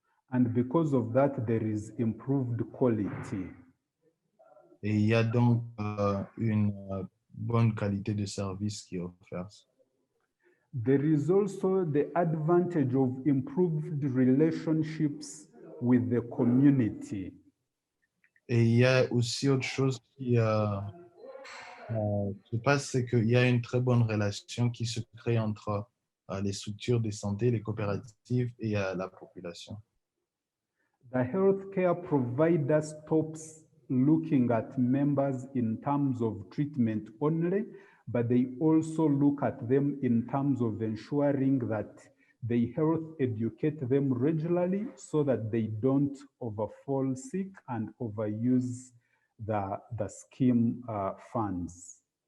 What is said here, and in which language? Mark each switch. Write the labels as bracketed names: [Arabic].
[English] And because of that, there is improved quality. [French] Et il y a donc une bonne qualité de service qui est offerte. [English] There is also the advantage of improved relationships with the community. [French] Et il y a aussi autre chose qui se passe, c'est qu'il y a une très bonne relation qui se crée entre les structures de santé, les coopératives et la population. [English] The healthcare provider stops looking at members in terms of treatment only, but they also look at them in terms of ensuring that they health educate them regularly so that they don't overfall sick and overuse the scheme funds.